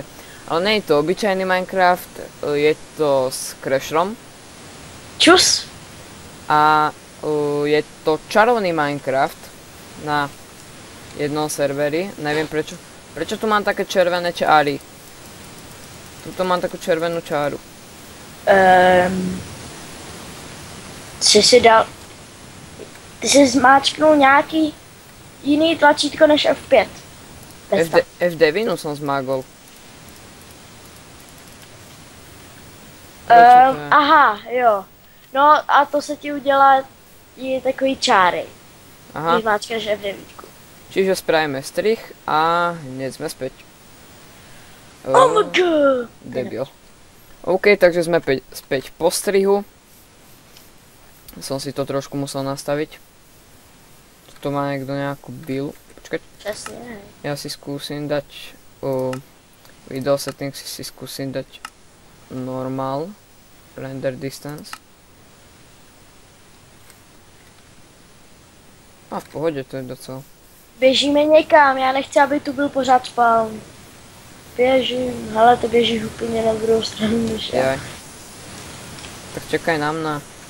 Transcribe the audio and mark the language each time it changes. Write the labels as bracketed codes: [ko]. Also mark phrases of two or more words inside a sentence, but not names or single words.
[sk] Ale nie je to obyčajný Minecraft, je to s Crasherom. Čus! A je to čarovný Minecraft na jednom serveri, neviem prečo. Prečo tu mám také červené čáry? Tuto mám takú červenú čáru. [cs] Ty jsi zmáčknul nějaký jiný tlačítko než F5. [sk] F9 som zmágol. [cs] Aha, jo. No a to se ti udělá i takový čáry. Aha. Když zmáčkneš F9. [sk] Čiže spravíme strih a hneď sme späť. [en] Oh my god! [sk] Debil. OK, takže sme späť po strihu. Som si to trošku musel nastaviť. Tu má niekto nejakú bilu. Počkať. [cs] Přesně. [sk] Ja si skúsim dať [en] video settings, [sk] si skúsim dať [en] normal render distance. [sk] A v pohode to je docela. [cs] Běžíme někam, já nechci, aby tu byl pořád spawn. Běžím, hele, to běží úplně na druhou stranu než já. [sk] Jaj. Tak čekaj na mňa.